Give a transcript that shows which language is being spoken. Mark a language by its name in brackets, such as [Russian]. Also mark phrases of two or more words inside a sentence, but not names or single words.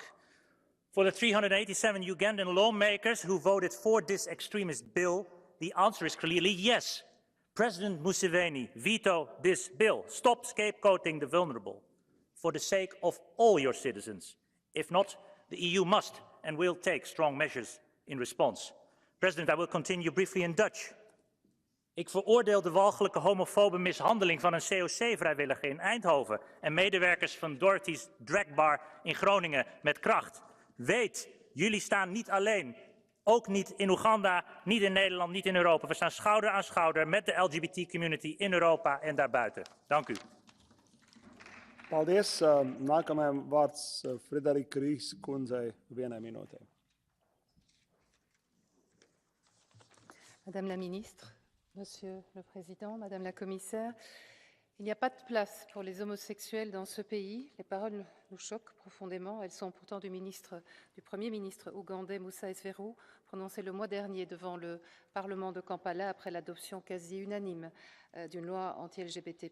[English] For the 387 Ugandan lawmakers who voted for this extremist bill, the answer is clearly yes. President Museveni, veto this bill. Stop scapegoating the vulnerable for the sake of all your citizens. If not, the EU must and will take strong measures in response. President, I will continue briefly in Dutch. [Dutch] Ik veroordeel de walgelijke homofobe mishandeling van een COC-vrijwilliger in Eindhoven en medewerkers van Dorothy's Drag Bar in Groningen met kracht. Weet, jullie staan niet alleen. Ook niet in Oeganda, niet in Nederland, niet in Europa. We staan schouder aan schouder met de LGBT-community in Europa en daarbuiten. Dank u. [Latvian] Paldies. Nākamajam vārds Frederik Ries kundzei 1 minūte. [French] Madame la Ministre, Monsieur le Président, Madame la Commissaire, il n'y a pas de place pour les homosexuels dans ce pays. Les paroles nous choquent profondément. Elles sont pourtant du Premier ministre ougandais Musa Esveru, prononcées le mois dernier devant le Parlement de Kampala après l'adoption quasi unanime d'une loi anti-LGBT+.